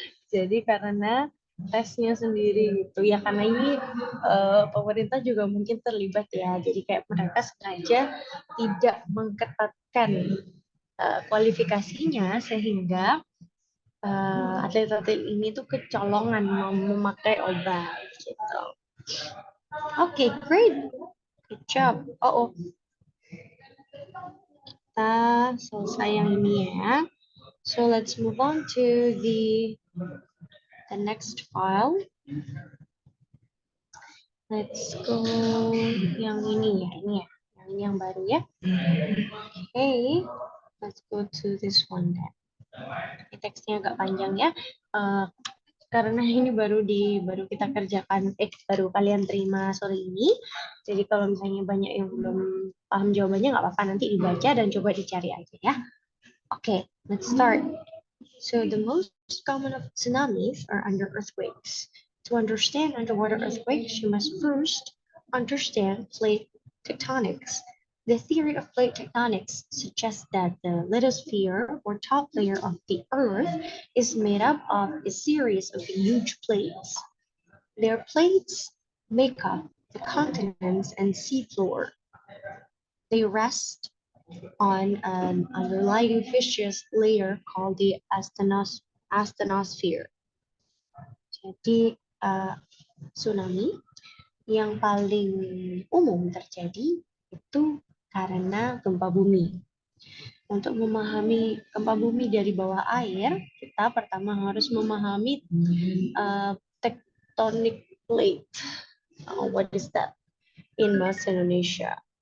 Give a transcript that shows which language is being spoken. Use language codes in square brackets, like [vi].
[id] Jadi karena tesnya sendiri gitu ya, karena ini pemerintah juga mungkin terlibat ya, jadi kayak mereka sengaja tidak mengketatkan kualifikasinya sehingga atlet-atlet ini tuh kecolongan mau memakai obat gitu. [en] Okay, great. Good job. [id] Oh, kita selesai yang ini ya. [en] So let's move on to the next file. Let's go [id] yang ini ya, ini ya. Yang ini yang baru ya. [en] Okay, let's go to this one then. [id] Ini teksnya agak panjang ya. Karena ini baru kita kerjakan, baru kalian terima sore ini. Jadi kalau misalnya banyak yang belum paham jawabannya nggak apa-apa, nanti dibaca dan coba dicari aja ya. [en] Okay, let's start. So the most common of tsunamis are under earthquakes. To understand underwater earthquakes, you must first understand plate tectonics. The theory of plate tectonics suggests that the lithosphere or top layer of the Earth is made up of a series of huge plates. Their plates make up the continents and seafloor. They rest on an underlying fissure layer called the asthenosphere. [id] Jadi tsunami yang paling umum terjadi itu karena gempa bumi. Untuk memahami gempa bumi dari bawah air, kita pertama harus memahami tectonic plate. [en] What is that in bahasa Indonesia?